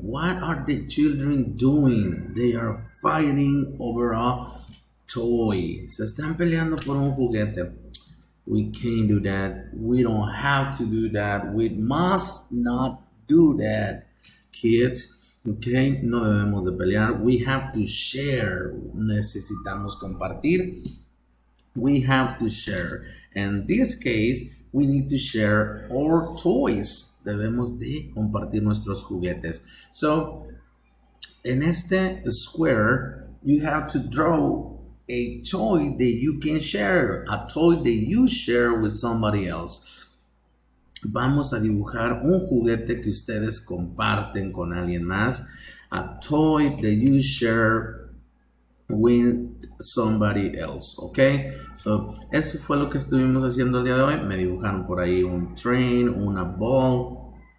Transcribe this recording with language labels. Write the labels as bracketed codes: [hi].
[en] What are the children doing? They are fighting over a toy. [es] Se están peleando por un juguete. [en] We can't do that. We don't have to do that. We must not do that, kids. [es] Okay, no debemos de pelear. [en] We have to share. [es] Necesitamos compartir. [en] We have to share. In this case, we need to share our toys. [es] Debemos de compartir nuestros juguetes. [en] So, [es] en este [en] square, you have to draw a toy that you can share, a toy that you share with somebody else. [es] Vamos a dibujar un juguete que ustedes comparten con alguien más. [en] A toy that you share with somebody else, ¿ok? [es] So, eso fue lo que estuvimos haciendo el día de hoy. Me dibujaron por ahí un train, una ball.